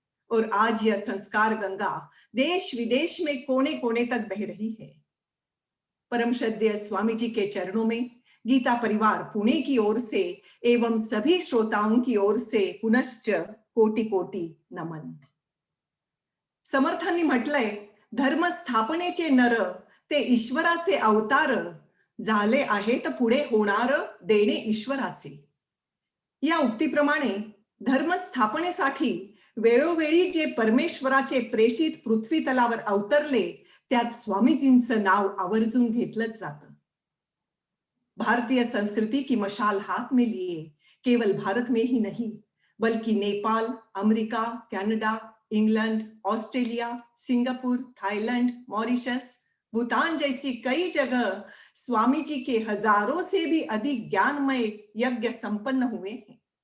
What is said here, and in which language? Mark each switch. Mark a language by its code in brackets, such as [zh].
[hi] और आज यह संस्कार गंगा देश विदेश में कोने कोने तक बह रही है। परम श्रद्धेय स्वामी जी के चरणों में गीता परिवार पुणे की ओर से एवं सभी श्रोताओं की ओर से पुनश्च कोटि कोटि नमन। [mr] समर्थांनी म्हटलंय, धर्म स्थापनेचे नर ते ईश्वराचे अवतार, झाले आहेत पुढे होणार देणे ईश्वराचे। या उक्तीप्रमाणे धर्म स्थापनेसाठी वेळोवेळी जे परमेश्वराचे प्रेषित पृथ्वी तलावर अवतरले त्यात स्वामीजींचं नाव आवर्जून घेतलंच जातं। [hi] भारतीय संस्कृति की मशाल हाथ में लिए केवल भारत में ही नहीं बल्कि Nepal, America, Canada, England, Australia, Singapore, Thailand, Mauritius, Bhutan जैसी कई जगह स्वामी जी के हजारों से भी अधिक ज्ञानमय यज्ञ संपन्न हुए हैं।